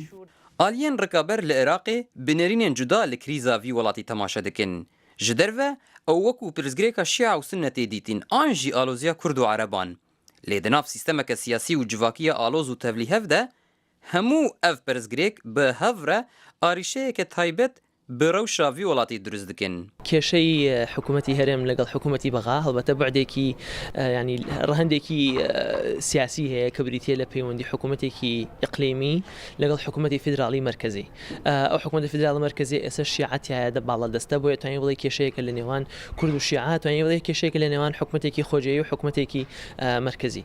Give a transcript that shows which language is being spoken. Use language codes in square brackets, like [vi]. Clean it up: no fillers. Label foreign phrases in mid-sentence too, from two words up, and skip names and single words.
[ku] Aliyên rikaber li Iraqê binêrînên cuda li krîza vî welatî temaşe dikin. Ji derve ew wekû pirsgirêka Şia û Sunnetê dîtin, an jî aloziya Kurd û Ereban. Lê di nav sîstemeke siyasî û civakiya aloz û tevlîhev de, hemû ev pirsgirêk bi hev re arîşeyeke taybet bi rewşa vî welatî durust dikin. [ckb] کێشەی حکوومەتی هەرێم لەگەڵ حکوومەتی بەغا هەڵبەتە بەعدێکی ینی ڕەهندێکی سیاسی هەیە کە بریتە لە پەیوەندی حکوومەتێکی ئیقلیمی لەگەڵ حکوومەتی فیدراڵی مرکزی. ئەو حکوومەتی فیدراڵ مرکزی ئێستا شیعەتیایە باڵا دەستە بۆیە توانین بڵێ کێشەیەکە لە نێوان کورد و شیعە، توانین بڵێ کێشەیەکە لە نێوان حکوومەتێکی خۆجێیی و حکوومەتێکی مرکزی.